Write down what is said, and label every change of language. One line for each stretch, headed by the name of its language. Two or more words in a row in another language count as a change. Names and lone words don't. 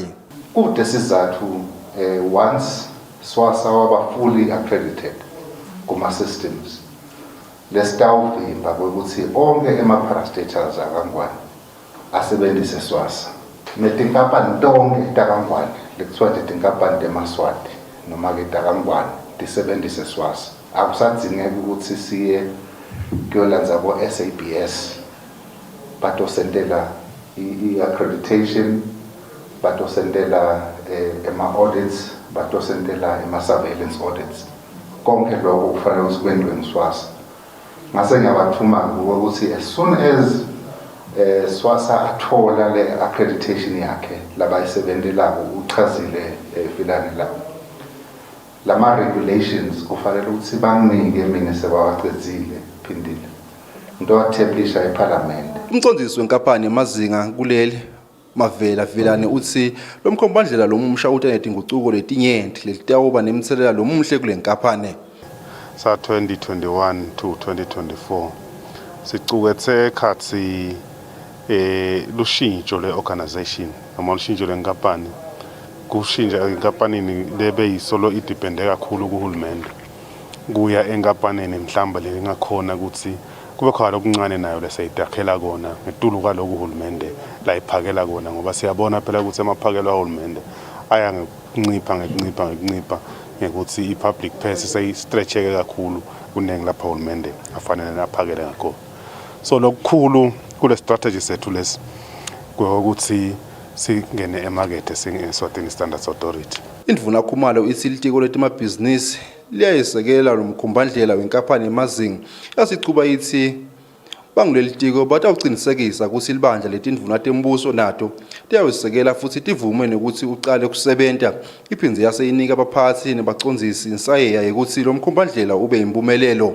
Swati: Kude sizathu once SWASA waba
English: fully accredited
Swati: kuma systems lesitawuvimba ukuthi onke ema-parastatals akangwane asebenzise SWASA netinkampani tonke takangwane lekuthiwa tinkampani temaswati noma-ke takangwane tisebenzise SWASA. Akusadzingeka ukuthi siye kuyolandza SABS batosendela i-accreditation batosendela ema-audits batosendela ema-surveillance audits konke lokho kufanele ukuthi kwenziwe ngeSWASA. Ngase ngiyabathuma ukuthi
English: as soon as
Swati: SWASA athola le accreditation yakhe labayisebenzelako uchazile filani lama regulations kufanele ukuthi banginike mina sebawacedzile phindile into watheblisha ePhalamende. Umcondzisi wenkampani emazinga kuleli Mavela Vilane uthi lomkhombandlela lomusha utanedingucuko letinyenti letawuba nemthelela lomuhle kule nkampani. Sa 2021 to 2024 sicuketse khatsi lushintsho le organization noma lushintsho lenkampani kushintsha enkampanini lebe yisolo idepende kakhulu kuhulumende kuya enkampanini mhlamba lelingakhona ukuthi kube khona okuncane nayo lesayitakhela kona ngetulu kwaloku uhulumende la iphakela kona ngoba siyabona phela ukuthi amaphakelo ahulumende aya ngekuncipha ngekuthi i-
English: public purse
Swati: seyistretcheke kakhulu kuningi lapha uhulumende afanele naphakele ngakho. So lokukhulu kule strategy sethu lesi ukuthi singene emarket singe-Eswatini Standards Authority. Indvuna Khumalo isilitiko letimabhizinisi liyayisekela nomkhumbandlela wenkampani emazinga yasichuba ithi banguleli tiko batawucinisekisa ukuthi libandla letindvuna tembuso nato liyayisekela futhi tivume nokuthi uqale kusebenta iphindze yaseyinika abaphathi nebacondzisi insayeya yokuthi lo mkhumbandlela ube impumelelo.